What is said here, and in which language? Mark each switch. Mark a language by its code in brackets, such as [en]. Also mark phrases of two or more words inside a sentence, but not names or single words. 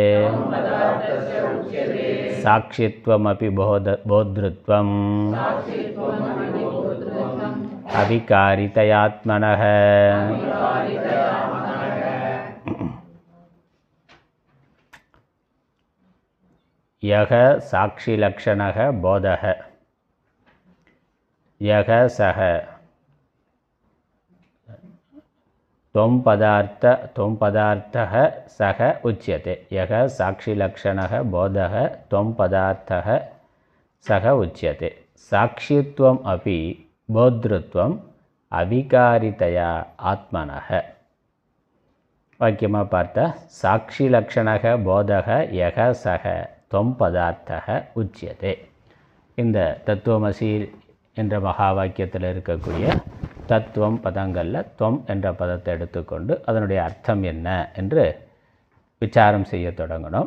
[sa] साक्षित्वमपि बोद्धृत्वम् अविकारितयात्मनः यः साक्षिलक्षणः बोधः यः सः त्वं पदार्थः सः उच्यते. यः साक्षिलक्षणः बोधः त्वं पदार्थः सः उच्यते. साक्षित्वम् अपि बोद्धृत्वम् अविकारितया आत्मनः. [ta] வாக்கியமாக பார்த்தா [sa] साक्षि लक्षणः बोधः यः सः त्वं पदार्थः उच्यते. [ta] இந்த தத்துவமசி என்ற மகா வாக்கியத்தில் இருக்கக்கூடிய தத்துவம் பதங்களில் தொம் என்ற பதத்தை எடுத்துக்கொண்டு அதனுடைய அர்த்தம் என்ன என்று விசாரம் செய்ய தொடங்கணும்.